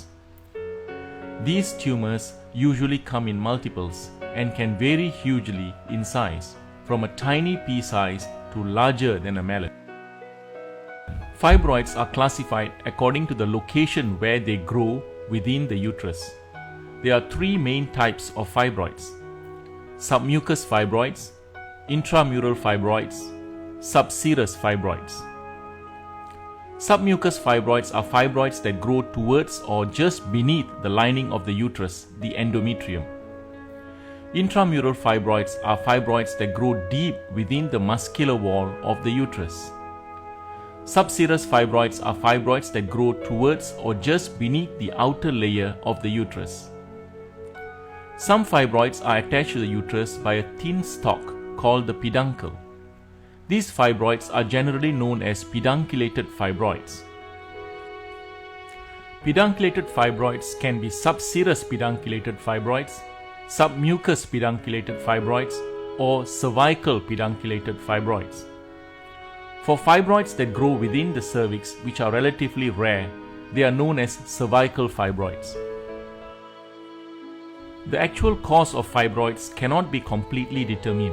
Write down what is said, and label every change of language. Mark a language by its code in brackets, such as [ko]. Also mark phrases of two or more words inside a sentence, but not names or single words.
[en] These tumors usually come in multiples and can vary hugely in size, from a tiny pea size to larger than a melon. Fibroids are classified according to the location where they grow within the uterus. There are three main types of fibroids: submucous fibroids, intramural fibroids, subserous fibroids. Submucous fibroids are fibroids that grow towards or just beneath the lining of the uterus, the endometrium. Intramural fibroids are fibroids that grow deep within the muscular wall of the uterus. Subserous fibroids are fibroids that grow towards or just beneath the outer layer of the uterus. Some fibroids are attached to the uterus by a thin stalk called the peduncle. These fibroids are generally known as pedunculated fibroids. Pedunculated fibroids can be subserous pedunculated fibroids, submucous pedunculated fibroids, or cervical pedunculated fibroids. For fibroids that grow within the cervix, which are relatively rare, they are known as cervical fibroids. The actual cause of fibroids cannot be completely determined.